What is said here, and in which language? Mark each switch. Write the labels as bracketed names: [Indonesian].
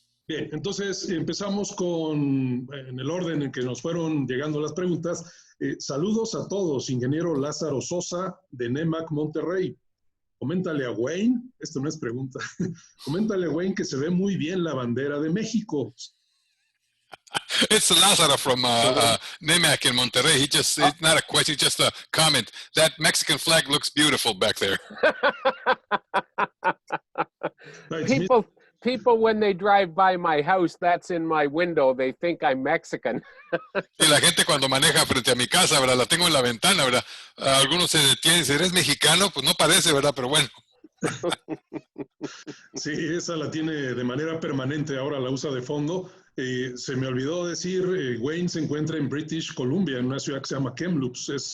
[Spanish] Bien, entonces empezamos en el orden en que nos fueron llegando las preguntas. Saludos a todos, ingeniero Lázaro Sosa de NEMAC Monterrey. Coméntale a Wayne, esto no es pregunta, coméntale a Wayne que se ve muy bien la bandera de México. [English] It's Lázaro from NEMAC in Monterrey. It's not a question, just a comment. That Mexican flag looks beautiful back there. People, when they drive by my house, that's in my window, they think I'm Mexican. [Spanish] Y la gente cuando maneja frente a mi casa, ¿verdad? La tengo en la ventana, ¿verdad? Algunos se detienen y dicen, ¿eres mexicano? Pues no parece, ¿verdad? Pero bueno. Sí, esa la tiene de manera permanente, ahora la usa de fondo. Se me olvidó decir, Wayne se encuentra en British Columbia, en una ciudad que se llama Kamloops.